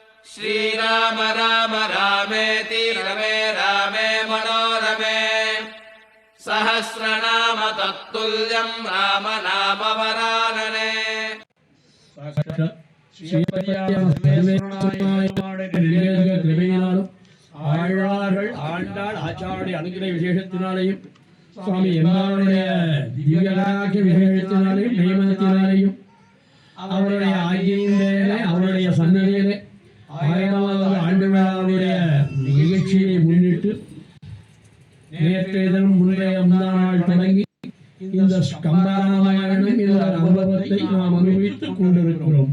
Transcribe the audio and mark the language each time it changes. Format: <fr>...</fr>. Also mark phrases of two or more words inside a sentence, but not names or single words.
<sa>श्रीराम राम रामेति रमे रामे मनोरमे सहस्रनाम तत्तुल्यं राम नाम वरानने</sa> <ta>ஆண்டாள் ஆச்சாரிய அனுகிரக விசேஷத்தினாலேயும் சுவாமி எம்மாவுடைய திவ்யகாட்சிய விசேஷத்தினாலேயும் நியமனத்தினாலேயும் அவருடைய ஆகியிலே அவருடைய சன்னதியிலே 1000வது ஆண்டு விழாவுடைய நிகழ்ச்சியை முன்னிட்டு நேற்றைய தினம் முன்றைய நாள் தொடங்கி இந்த கம்பராமாயணம் என்ற அனுபவத்தை நாம் அனுபவித்துக் கொண்டிருக்கிறோம்.</ta>